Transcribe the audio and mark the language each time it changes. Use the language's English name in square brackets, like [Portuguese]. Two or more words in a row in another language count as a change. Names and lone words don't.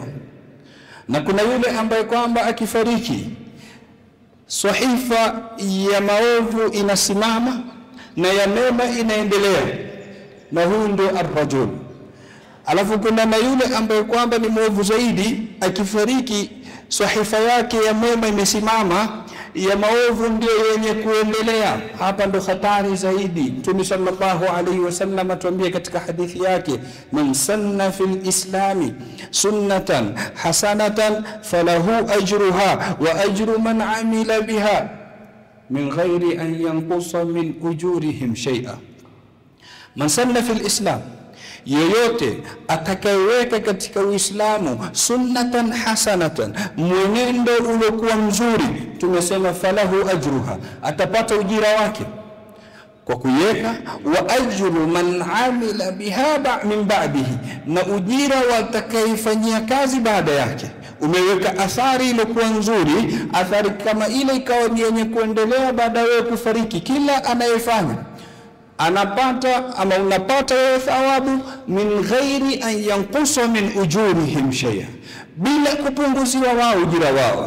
[Swahili] Na kuna yule ambaye kwamba akifariki, sahifa ya maovu inasimama na ya mema inaendelea, na huyu ndio ar-rajul. Alafu kuna na yule ambaye kwamba ni mwovu zaidi, akifariki sahifa yake ya mema imesimama, ya maovu ndio yenye kuendelea. Hapa ndo hatari zaidi. Mtume [Arabic] صلى الله عليه وسلم [Swahili] atuambia katika hadithi yake, [Arabic] من سن في الإسلام سنة حسنة فله أجرها وأجر من عمل بها من غير أن ينقص من أجورهم شيئا. من سن في الإسلام, [Swahili] yeyote atakayeweka katika Uislamu [Arabic] سنة حسنة, [Swahili] mwenendo uliokuwa mzuri, tumesema [Arabic] فله أجرها, [Swahili] atapata ujira wake kwa kuiweka, [Arabic] وأجر من عمل بها من بعده, [Swahili] na ujira watakayefanyia kazi baada yake. Umeweka athari iliyokuwa nzuri, athari kama ile ikawa ni yenye kuendelea baada ya kufariki. Kila anayefanya anapata ama unapata wewe thawabu, [Arabic] من غير أن ينقص من أجورهم شيئا, [Swahili] bila kupunguziwa wao ujira wao.